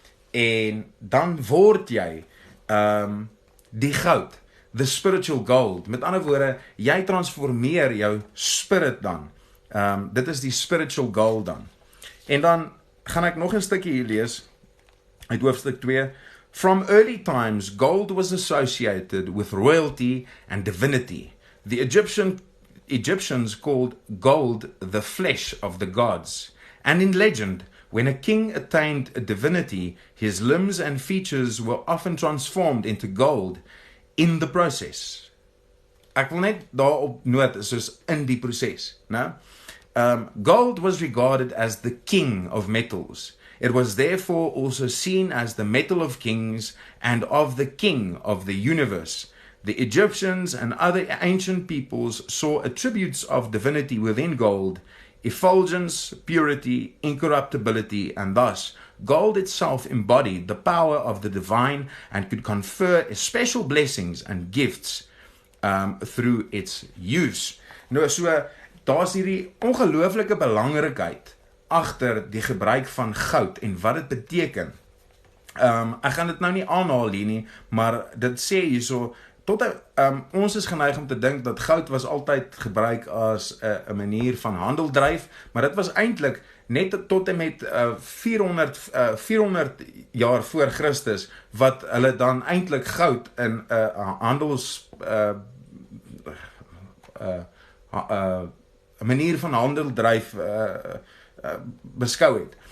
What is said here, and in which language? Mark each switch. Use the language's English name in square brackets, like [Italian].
[Afrikaans] En dan word jy die goud, [English] the spiritual gold. [Afrikaans] Met ander woorde, jy transformeer jou spirit dan. Dit is die [English] spiritual gold [Afrikaans] dan. En dan gaan ek nog 'n stukkie hier lees uit hoofstuk 2. [English] From early times, gold was associated with royalty and divinity. The Egyptians called gold the flesh of the gods. And in legend, when a king attained a divinity, his limbs and features were often transformed into gold in the process. [Afrikaans] Ek wil net daarop noot, soos in die proses. [English] Gold was regarded as the king of metals. It was therefore also seen as the metal of kings and of the king of the universe. The Egyptians and other ancient peoples saw attributes of divinity within gold, effulgence, purity, incorruptibility, and thus gold itself embodied the power of the divine and could confer special blessings and gifts through its use. [Afrikaans] Nou, so, daar's hierdie ongelooflike belangrikheid agter die gebruik van goud en wat dit beteken. Ek gaan dit nou nie aanhaal hier nie, maar dit sê hierso, ons is geneig om te dink dat goud was altyd gebruik as 'n manier van handel dryf, maar dit was eintlik net tot en met 400 jaar voor Christus, wat hulle dan eintlik goud in handels 'n manier van handel dryf beskou het.